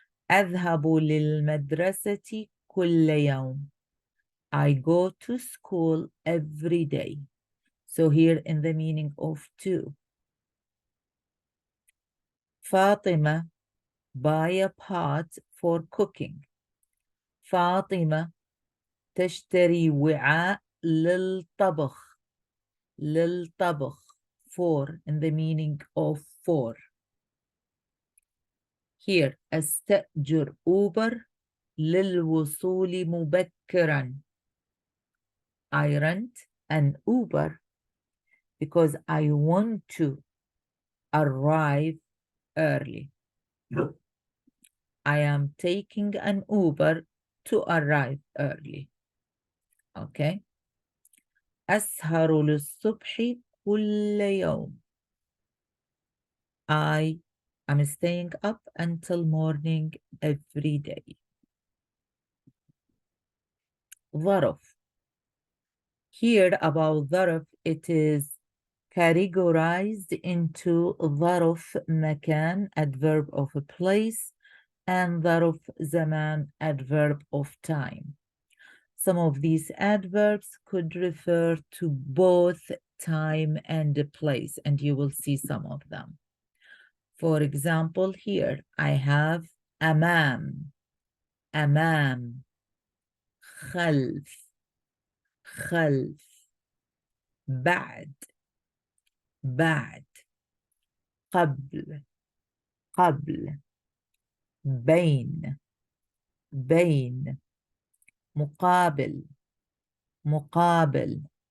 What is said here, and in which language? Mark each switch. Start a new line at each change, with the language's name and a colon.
Arabic: أذهب للمدرسة كل يوم.
English: I go to school every day. So here in the meaning of to. Fatima, buy a pot for cooking.
Arabic: فاطمة تشتري وعاء للطبخ. للطبخ.
English: for in the meaning of for.
Arabic: Here أستأجر أوبر للوصول مبكرا.
English: I rent an Uber because I want to arrive early. I am taking an Uber to arrive early.
Arabic: Okay. أسهر للصبح كل يوم.
English: I am staying up until morning every day.
Arabic: ظرف.
English: Here about ظرف, it is categorized into ظرف مكان, adverb of a place, and ظرف زمان, adverb of time. Some of these adverbs could refer to both time and place, and you will see some of them. For example, here I have أمام, أمام, خلف, خلف, بعد, بعد, قبل, قبل, بين, بين, مقابل, مقابل,